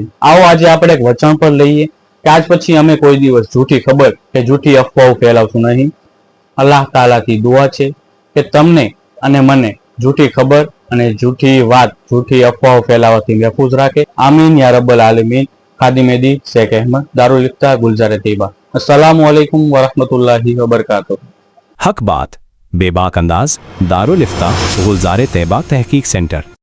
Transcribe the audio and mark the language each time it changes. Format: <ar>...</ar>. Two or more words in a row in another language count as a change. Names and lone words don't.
<gu>આવો આજે આપણે એક વચન પર લઈએ કે આજ પછી અમે કોઈ દિવસ જૂઠી ખબર કે જૂઠી અફવાઓ ફેલાવશું નહીં। અલ્લાહ તાલાથી દુઆ છે કે તમને અને મને જૂઠી ખબર અને જૂઠી વાત, જૂઠી અફવાઓ ફેલાવાથી મહેફૂઝ રાખે।</gu> <ar>آمين يا رب العالمين.</ar> <gu>ખાદિમેદી શેખ અહેમદ, દારુલ ઇફ્તા, ગુલजार तैयबा।</gu> <ar>السلام عليكم ورحمة الله وبركاته.</ar> <hi>हक बात बेबाक अंदाज, दारुल इफ्ता, गुलजार तैयबा तहकीक सेंटर।</hi>